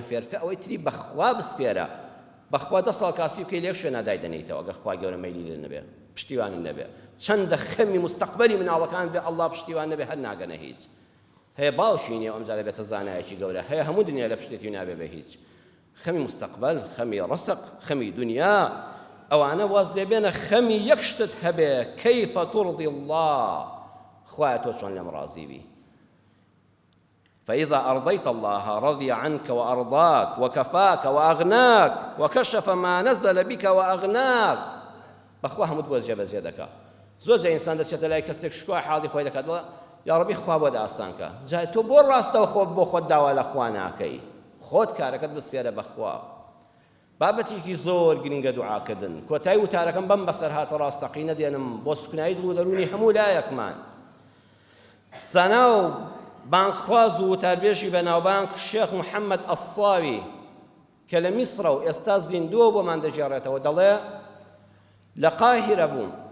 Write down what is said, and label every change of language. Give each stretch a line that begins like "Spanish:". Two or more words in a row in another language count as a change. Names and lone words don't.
Central Kurdish: فێر بکە ئەوەی تری بەخوا بسپێرە بەخوا 10 ساڵ کاسبی بکەی لێک شوێنە دایدەنێیتەوە ئەگەر خوای گەورە مەیلی لێ نەبێ پشتیوانی نەبێ چەندە خەمی مستەقبەلی مناڵەکان بێ ئەڵڵا پشتیوان نەبێ هەر ناگەنە هیچ هەیە باوشی نییە ئەمجارە بێتە زانایەکی گەورە هەیە هەموو دنیا لە پشتێتی نابێ بە هیچ خەمی مستەقبەل خەمی ڕسق خەمی دنیا ئەوانە واز لێبێنە خەمی یەک شتت هەبێ کەیفە
Arabic: تورضی الله
Central Kurdish: خوایە تۆ چۆن لێم ڕازی بی
Arabic: فإذا أرضيت الله رضي عنك وأرضاك وكفاك وأغناك وكشف ما نزل بك وأغناك
Central Kurdish: بخوا همود بۆ جێبەجێ دەکا زۆر جا ئینسان دەچێتە لای کەسێک شکوای حاڵی خۆی دەکات یا ڕەبی خوا بۆ ئاسانکە جا تۆ بۆ ڕاستەوە خۆت بۆ خۆت داوا لە خوا ناکەی خۆت کارەکەت بسپێرە بەخوا بابەتێکی زۆر گرنگە دوعاکردن کۆتایی وتارەکەم بەم بەسەر هاتە ڕاستەقینە دێنم بۆ سوکنایی دڵ و دەرونی هەموو لایەکمان زانا و بانخواز و وتاربێژی بەناوبانگ شێخ محەممەد ئەسڵاوی کە لە میسرە و ئێستا زیندووە بۆمان دەژێڕێتەوە دەڵێ لە قاهرە بووم